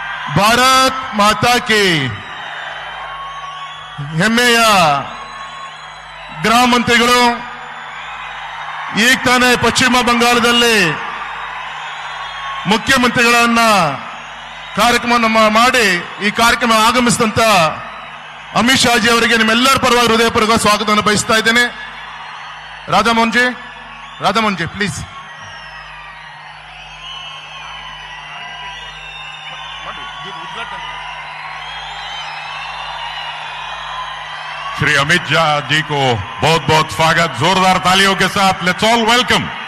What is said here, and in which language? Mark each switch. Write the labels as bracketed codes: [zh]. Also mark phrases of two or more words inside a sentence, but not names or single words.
[hi] भारत माता की [kn] ಹೆಮ್ಮೆಯ ಗೃಹ ಮಂತ್ರಿಗಳು ಈಗ ತಾನೇ ಪಶ್ಚಿಮ ಬಂಗಾಳದಲ್ಲಿ ಮುಖ್ಯಮಂತ್ರಿಗಳನ್ನ ಕಾರ್ಯಕ್ರಮ ಮಾಡಿ ಈ ಕಾರ್ಯಕ್ರಮ ಆಗಮಿಸಿದಂತ ಅಮಿತ್ ಶಾ ಜಿ ಅವರಿಗೆ ನಿಮ್ಮೆಲ್ಲರ ಪರವಾಗಿ ಹೃದಯಪೂರ್ವಕ ಸ್ವಾಗತವನ್ನು ಬಯಸ್ತಾ ಇದ್ದೇನೆ. ರಾಧಾಮೋಹನ್ ಜಿ ಪ್ಲೀಸ್. [hi] श्री अमित शाह जी को बहुत बहुत स्वागत. जोरदार तालियों के साथ [en] let's all welcome.